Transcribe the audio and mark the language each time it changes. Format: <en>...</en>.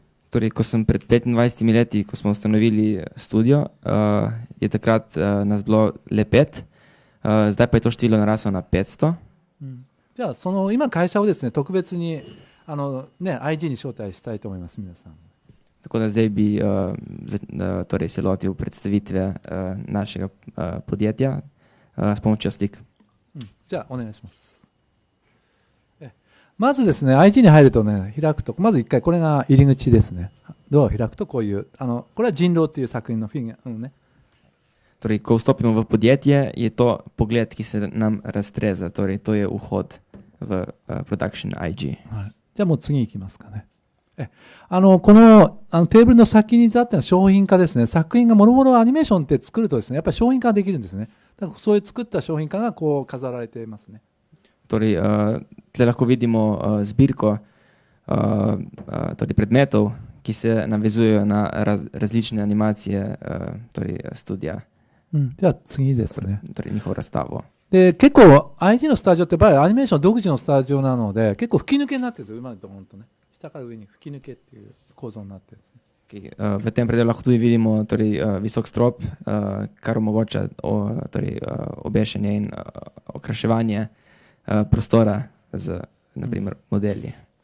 <sl>Torej, ko sem pred 25 leti, ko smo ustanovili studio, je takrat nas bilo le 5, zdaj pa je to število naraslo na 500.</sl> <ja>じゃあ、その今会社をですね、特別にIG に招待したいと思います、皆さん。</ja> <sl>Tako da zdaj bi torej se lotil predstavitve našega podjetja s pomočjo slik.</sl> <ja>じゃあお願いします。まずですね、IG に入るとね、開くと、まず1回これが入り口ですね。ドアを開くとこういう、これは人狼っていう作品のフィギュアね。</ja> <sl>Torej, ko vstopimo v podjetje, je to pogled, ki se nam raztreza, torej to je vhod v Production IG.</sl> <ja>じゃあもう次行きますかね。このテーブルの先に立っての商品化ですね、作品がもろもろアニメーションって作るとですね、やっぱり商品化できるんですね。だからそういう作った商品化がこう飾られていますね。</ja> <sl>Torej, tle lahko vidimo zbirko torej predmetov, ki se navezujejo na različne animacije, torej studija.</sl> <ja>じゃあ次ですね。</ja> <sl>Torej njihovo razstavo.</sl> <ja>で、結構 IT のスタジオってやっぱりアニメーション独自のスタジオなので、結構吹き抜けになってるんですよ、今のところとね。下から上に吹き抜けっていう構造になってるんですね。</ja> <sl>V tem predelu lahko tudi vidimo torej, visok strop, kar omogoča torej, obešanje in okraševanje prostora z, naprimer, modeli.</sl>